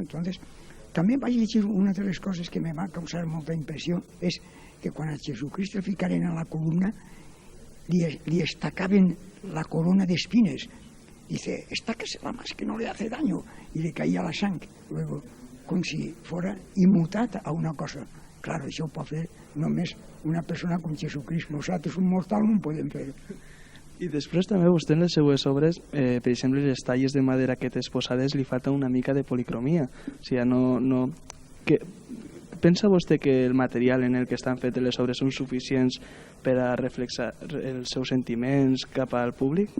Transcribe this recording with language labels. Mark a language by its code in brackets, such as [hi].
[es] Entonces, [ca] també vaig llegir una de les coses que me va causar molta impressió, és que quan a Jesucrist el ficaren a la columna, li estacaven la corona d'espines. [es] Dice, estáquesela más, que no le hace daño. Y le caía [ca] la sang. [es] Luego, [ca] com si [es] fuera [ca] immutat a una cosa. Claro, això ho pot fer només una persona com Jesucrist. Nosaltres, un mortal, no ho podem fer. I després també vostè en les seues obres, per exemple, les talles de madera que té exposades li falta una mica de policromia. O sigui, no... Pensa vostè que el material en el que estan fetes les obres són suficients per a reflexar els seus sentiments cap al públic?